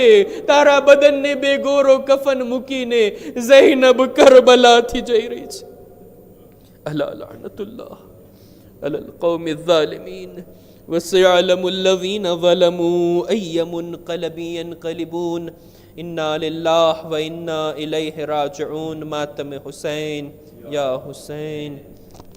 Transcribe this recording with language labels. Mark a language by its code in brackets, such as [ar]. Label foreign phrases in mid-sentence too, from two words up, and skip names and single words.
[gu] તારા બદનને બેગોરો કફન મૂકીને ઝૈનબ કરબલાથી જઈ રહી છે. [ar] ألا لعنة الله على القوم الظالمين وسيعلم الذين ظلموا أي منقلب ينقلبون. إنا لله وإنا إليه راجعون. [ur] ماتم حسین یا حسین.